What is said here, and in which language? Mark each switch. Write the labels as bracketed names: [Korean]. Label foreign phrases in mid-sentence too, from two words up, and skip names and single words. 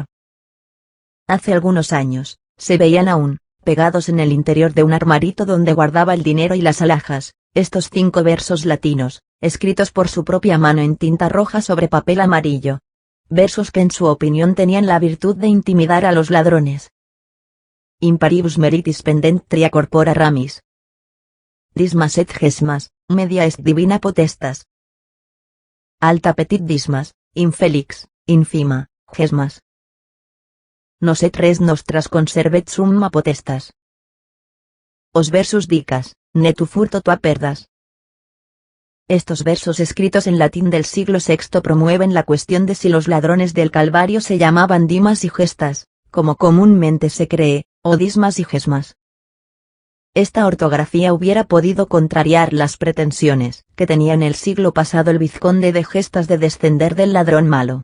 [Spanish] Hace algunos años, se veían aún, pegados en el interior de un armarito donde guardaba el dinero y las alhajas, estos 5 versos latinos, escritos por su propia mano en tinta roja sobre papel amarillo. Versos que en su opinión tenían la virtud de intimidar a los ladrones. [Latin] Imparibus meritis pendent tria corpora ramis. Dismas et gesmas, media est divina potestas. Alta petit dismas, infelix, infima, gesmas. Nos et res nostras conservet summa potestas. Os versus dicas, ne tu furto tua perdas. [Spanish] Estos versos escritos en latín del siglo VI promueven la cuestión de si los ladrones del Calvario se llamaban Dimas y Gestas, como comúnmente se cree, o Dismas y Gesmas. Esta ortografía hubiera podido contrariar las pretensiones que tenía en el siglo pasado el vizconde de Gestas de descender del ladrón malo.